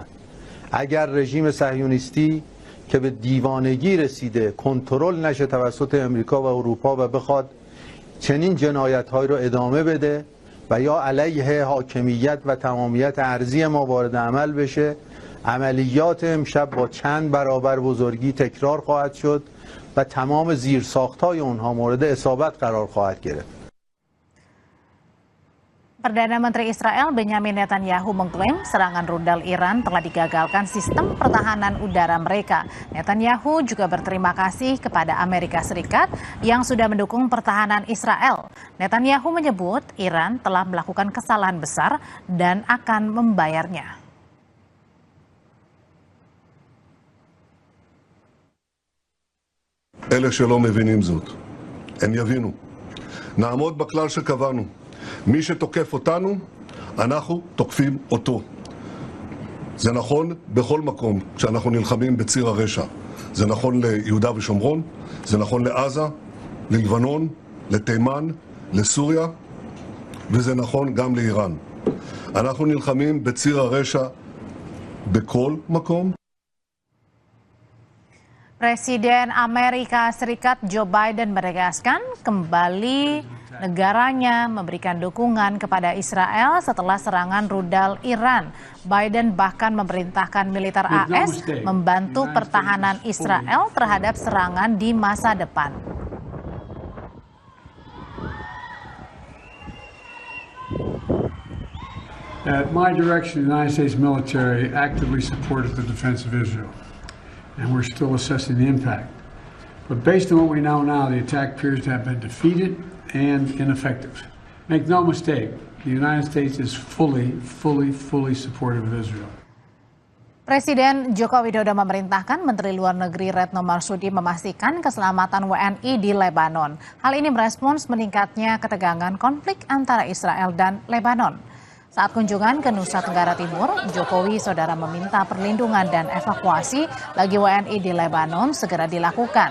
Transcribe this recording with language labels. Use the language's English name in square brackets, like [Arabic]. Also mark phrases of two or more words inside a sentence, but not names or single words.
[Persian] اگر رژیم صهیونیستی که به دیوانگی رسیده کنترل نشه توسط امریکا و اروپا و بخواد چنین جنایت‌هایی رو ادامه بده و یا علیه حاکمیت و تمامیت ارضی ما وارد عمل بشه، عملیات امشب با چند برابر بزرگی تکرار خواهد شد و تمام زیرساخت‌های اونها مورد اصابت قرار خواهد گرفت. [Indonesian] Perdana Menteri Israel Benjamin Netanyahu mengklaim serangan rudal Iran telah digagalkan sistem pertahanan udara mereka. Netanyahu juga berterima kasih kepada Amerika Serikat yang sudah mendukung pertahanan Israel. Netanyahu menyebut Iran telah melakukan kesalahan besar dan akan membayarnya. [Hebrew] אלה שלא מבינים זאת, הם יבינו. נעמוד בכלל שקבענו. מי שתוקף אותנו, אנחנו תוקפים אותו. זה נכון בכל מקום כשאנחנו נלחמים בציר הרשע. זה נכון ליהודה ושומרון, זה נכון לעזה, ללבנון, לתימן, לסוריה, וזה נכון גם לאיראן. אנחנו נלחמים בציר הרשע בכל מקום. [Indonesian] Presiden Amerika Serikat Joe Biden menegaskan kembali negaranya memberikan dukungan kepada Israel setelah serangan rudal Iran. Biden bahkan memerintahkan militer AS membantu pertahanan Israel terhadap serangan di masa depan. [English] At my direction, the United States military actively supported the defense of Israel. And we're still assessing the impact. But based on what we know now, the attack appears to have been defeated and ineffective. Make no mistake, the United States is fully supportive of Israel. [Indonesian] Presiden Joko Widodo memerintahkan Menteri Luar Negeri Retno Marsudi memastikan keselamatan WNI di Lebanon. Hal ini merespons meningkatnya ketegangan konflik antara Israel dan Lebanon. Saat kunjungan ke Nusa Tenggara Timur, Jokowi saudara meminta perlindungan dan evakuasi bagi WNI di Lebanon segera dilakukan.